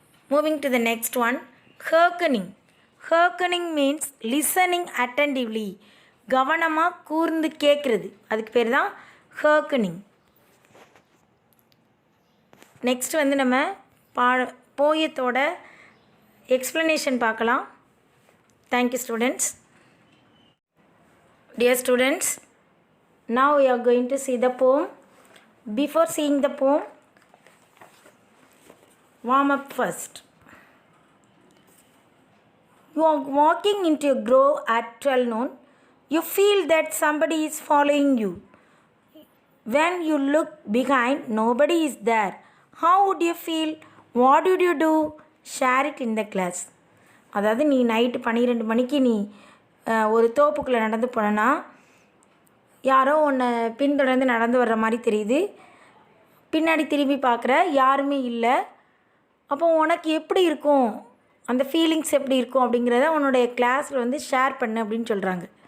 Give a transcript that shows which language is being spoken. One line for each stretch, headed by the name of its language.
English: Moving to the next one, harkening. Harkening means listening attentively.
Tamil: கவனமாக கூர்ந்து கேட்குறது, அதுக்கு பேர் தான் ஹர்க்கனிங். நெக்ஸ்ட் வந்து நம்ம போயத்தோட எக்ஸ்ப்ளனேஷன் பார்க்கலாம்.
English: Thank you students. Dear students, now we are going to see the poem. Before seeing the poem, warm up first. You are walking into a grove at 12 noon. You feel that somebody is following you. When you look behind, nobody is there. How would you feel? What would you do? Share it in the class.
Tamil: அதாவது நீ night 12 மணிக்கு நீ ஒரு தோப்புக்குள்ளே நடந்து போனேன்னா, யாரோ உன்னை பின்தொடர்ந்து நடந்து வர்ற மாதிரி தெரியுது. பின்னாடி திரும்பி பார்க்குற, யாருமே இல்லை. அப்போ உனக்கு எப்படி இருக்கும், அந்த ஃபீலிங்ஸ் எப்படி இருக்கும் அப்படிங்கிறத உன்னுடைய கிளாஸில் வந்து ஷேர் பண்ணு அப்படின்னு சொல்கிறாங்க.